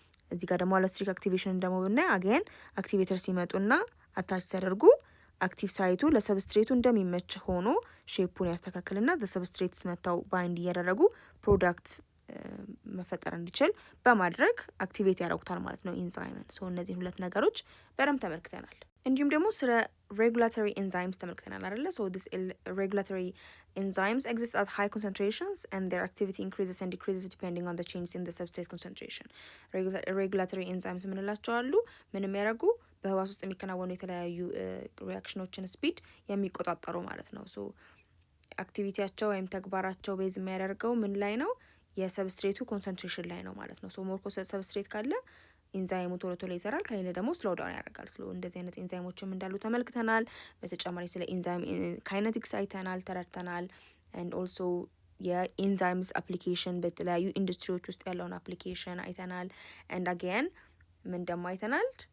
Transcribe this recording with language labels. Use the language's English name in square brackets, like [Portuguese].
[Amharic] እዚህ ጋር ደግሞ አሎስትሪክ አክቲቬሽን ደግሞ ብናይ አገን አክቲቬተር ሲመጡና አታች ሲያደርጉ አክቲቭ ሳይቱ ለሰብስትሬቱ እንደሚመች ሆኖ ሼፑን ያስተካክልና ለሰብስትሬትስ መታው ባይንድ እያደረጉ ፕሮዳክት መፈጠር እንዲችል በማድረግ አክቲቬት ያደርጉታል ማለት ነው ኢንዛይምን። ሶ እነዚህን ሁለት ነገሮች በደንብ ተመልክተናል። እንዲሁም ደግሞ ስለ ሬጉላቶሪ ኤንዛይምስ ተመልክተናል አይደለ? [English] ሶ ዲስ ሬጉላቶሪ ኤንዛይምስ exist at high concentrations and their activity increases and decreases depending on the changes in the substrate concentration. [Amharic] ሬጉላቶሪ ኤንዛይምስ የምንላቸው አሉ ምንም ያደርጉ በህዋስ ውስጥ የሚከናወኑ የተለያዩ ሪአክሽኖችን ስፒድ የሚቆጣጠሩ ማለት ነው። ሶ አክቲቪቲያቸው ወይም ተግባራቸው ቤዝ የሚያደርገው ምን ላይ ነው? የሰብስትሬቱ ኮንሰንትሬሽን ላይ ነው ማለት ነው። ሶ ሞር ሰብስትሬት ካለ ኢንዛይሙ ቶሎ ቶሎ ይሰራል፣ ከሌለ ደግሞ ስሎው ዳውን ያደርጋል። እንደዚህ አይነት ኢንዛይሞችም እንዳሉ ተመልክተናል። በተጨማሪ ስለ ኢንዛይም ካይነቲክስ አይተናል፣ ተረድተናል። ኤንድ ኦልሶ የኢንዛይምስ አፕሊኬሽን በተለያዩ ኢንዱስትሪዎች ውስጥ ያለውን አፕሊኬሽን አይተናል። ኤንድ አገን ምን ደግሞ አይተናል?